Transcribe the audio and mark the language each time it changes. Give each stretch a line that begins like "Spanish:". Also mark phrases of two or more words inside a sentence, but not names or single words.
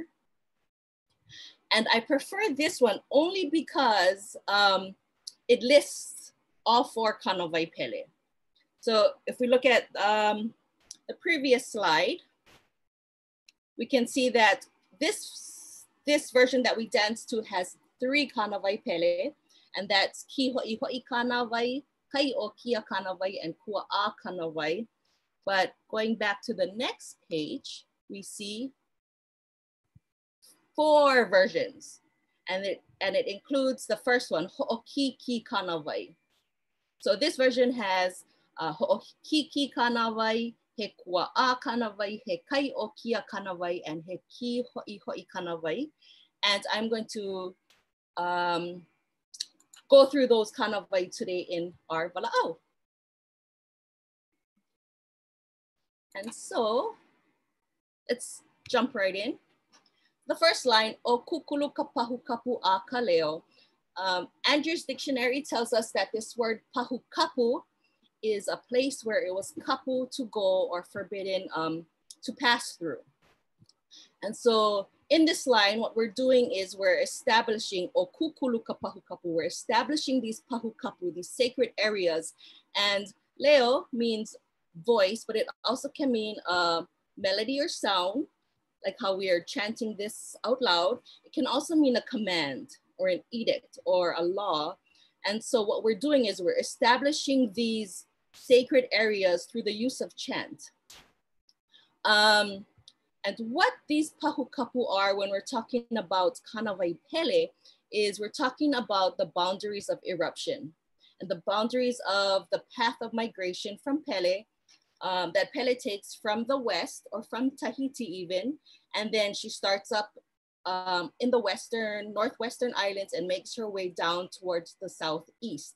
English: And I prefer this one only because it lists all 4
Hawaiian: Kānāwai Pele.
English: So if we look at the previous slide, we can see that this version that we dance to has 3
Hawaiian: Kānāwai Pele,
English: and that's
Hawaiian: Ki Ho'i Ho'i Kānāwai, Kai o Kia Kānāwai,
English: and
Hawaiian: Kua'a Kānāwai.
English: But going back to the next page, we see 4 versions, and it includes the first one,
Hawaiian: Ho'okiki Kānāwai.
English: So this version has
Hawaiian: Ho'okiki Kānāwai, he Kua'a Kānāwai, he Kai o Kia Kānāwai,
English: and
Hawaiian: he Ki Ho'i Ho'i Kānāwai.
English: And I'm going to go through those Kānāwai today in our Vala'au. And so let's jump right in. The first line,
Hawaiian: o kukulu ka pahu kapu a ka leo.
English: Andrew's dictionary tells us that this word
Hawaiian: pahu kapu
English: is a place where it was kapu to go or forbidden to pass through. And so in this line, what we're doing is we're establishing
Hawaiian: o kukulu ka pahu kapu.
English: We're establishing these
Hawaiian: pahu kapu,
English: these sacred areas. And leo means voice, but it also can mean melody or sound, like how we are chanting this out loud. It can also mean a command or an edict or a law. And so what we're doing is we're establishing these sacred areas through the use of chant. And what these
Hawaiian: pahu kapu
English: are when we're talking about
Hawaiian: Kānāwai Pele
English: is we're talking about the boundaries of eruption and the boundaries of the path of migration from Pele, that Pele takes from the west or from Tahiti even, and then she starts up in the northwestern islands and makes her way down towards the southeast.